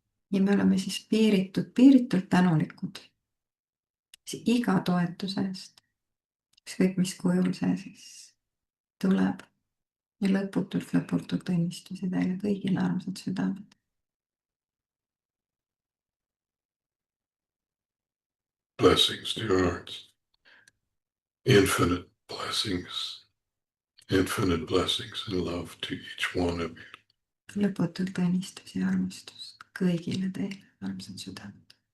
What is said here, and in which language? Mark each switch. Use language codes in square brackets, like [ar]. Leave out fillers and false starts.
[et] Ja me oleme siis piiritult tänulikud siis iga toetuse eest, ükskõik mis kujul see siis tuleb. Ja lõputult õnnistusi teile kõigile, armsad südamed. [en] Blessings to your hearts. Infinite blessings and love to each one of you. [et] Lõputult õnnistusi ja armastust kõigile teile, armsad südamed.